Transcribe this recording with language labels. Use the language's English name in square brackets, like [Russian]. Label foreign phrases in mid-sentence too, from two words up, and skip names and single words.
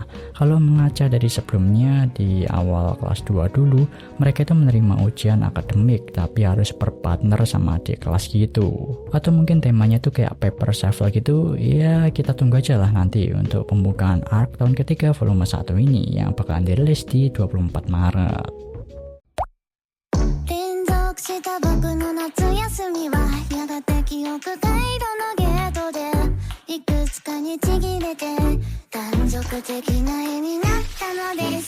[Indonesian] Kalau mengaca dari sebelumnya di awal kelas 2 dulu, mereka itu menerima ujian akademik tapi harus berpartner sama adik kelas gitu. Atau mungkin temanya tuh kayak [English] paper shuffle [Indonesian] gitu. Ya kita tunggu aja lah nanti untuk pembukaan arc tahun ketiga volume 1 ini yang bakalan dirilis di 24 Maret. [Japanese] 連続した僕の夏休みはやがて記憶回路のゲートでいくつかにちぎれて断続的な絵になったのです